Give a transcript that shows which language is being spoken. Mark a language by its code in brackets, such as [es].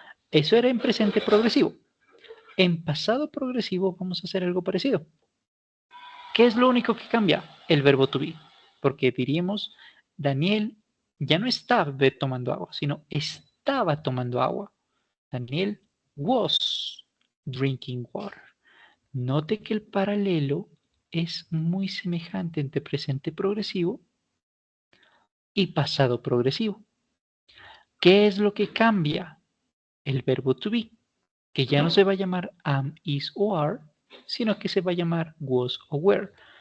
[es] Eso era en presente progresivo. En pasado progresivo vamos a hacer algo parecido. ¿Qué es lo único que cambia? El verbo to be. Porque diríamos, Daniel ya no estaba tomando agua, sino estaba tomando agua. [en] Daniel was drinking water. [es] Note que el paralelo es muy semejante entre presente progresivo y pasado progresivo. ¿Qué es lo que cambia? El verbo to be, que ya no se va a llamar am, is o are, sino que se va a llamar was o were.